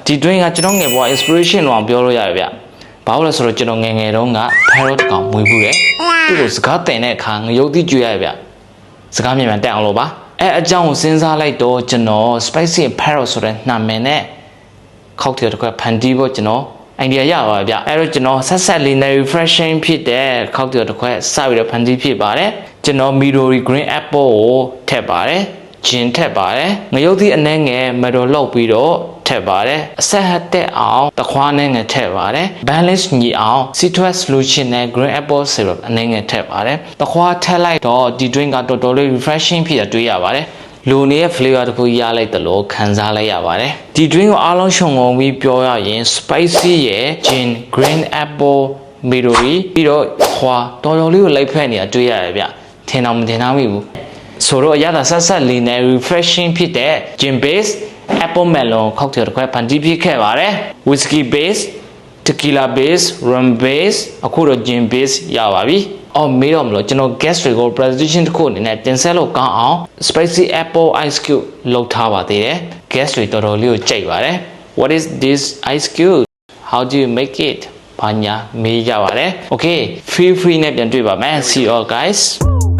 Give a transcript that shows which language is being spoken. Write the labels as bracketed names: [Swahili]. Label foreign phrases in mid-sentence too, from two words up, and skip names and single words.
[Burmese] ဒီ drink ကကျွန်တော်ငယ်ဘွား inspiration လို့ပြောလို့ရတယ်ဗျဘာလို့လဲဆိုတော့ကျွန်တော်ငယ်ငယ်တုန်းက parrot ကောင်မွေးဘူးတယ်သူ့ကိုစကားတင်တဲ့အခါငရုတ်တိကျွေးရဗျစကားမြန်တက်အောင်လို့ပါအကြောင်းကိုစဉ်းစားလိုက်တော့ကျွန်တော် [English] spicy parrot [Burmese] ဆိုတဲ့နာမည်နဲ့ cocktail တစ်ခွက်ဖန်တီးဖို့ကျွန်တော် idea ရပါဗျအဲ့တော့ကျွန်တော်ဆက်လေး နဲ့ refreshing ဖြစ်တဲ့ cocktail တစ်ခွက်စပြီးတော့ဖန်တီးဖြစ်ပါတယ်ကျွန်တော် Midori [English] green apple [Burmese] ကိုထည့်ပါတယ်ဂျင်ထည့်ပါတယ်ငရုတ်သီးအနှဲငယ်မတော်လောက်ပြီးတော့ထည့်ပါတယ်အဆက်ဟတ်တဲ့အောင်တခွားနဲ့ငယ်ထည့်ပါတယ် balance ညီအောင် [English] citrus solution [Burmese] နဲ့ [English] green apple syrup [Burmese] အနှဲငယ်ထည့်ပါတယ်တခွားထည့်လိုက်တော့ဒီ drink ကတော်တော်လေး refreshing ဖြစ်တာတွေ့ရပါတယ်လူနေရဲ့ flavor တခုရလိုက်တယ်လို့ခံစား လိုက်ရပါတယ်ဒီ drink ကိုအားလုံးရှုံငုံပြီးပြောရရင် spicy ရဲ့ [English] gin green apple midori [Burmese] ပြီးတော့ခွာတော်တော်လေးကိုလိုက်ဖက်နေတာတွေ့ရတယ်ဗျ ထင်တော့မထင်မိဘူးဆိုတော့အရသာဆက်လေးနဲ့ refreshing ဖြစ်တဲ့ [English] gin base apple melon cocktail [Burmese] တစ်ခွက်ဖန် တီးဖြစ်ခဲ့ပါတယ် [English] whiskey base tequila base rum base [Burmese] အခုတော့ [English] gin base [Burmese] ရပါပြီအော်မေးတော့မလို့ကျွန်တော် guest တွေကို presentation တစ်ခုအနေနဲ့တင်ဆက်လို့ကောင်းအောင် [English] spicy apple ice cube [Burmese] လုပ်ထားပါသေးတယ် guest တွေတော်တော်လေးကိုကြိုက်ပါတယ် [English] what is this ice cube how do you make it [Burmese] ဘာညာမေးကြပါတယ် [English] okay feel free [Burmese] နဲ့ပြန်တွေ့ပါမယ် [English] see you all guys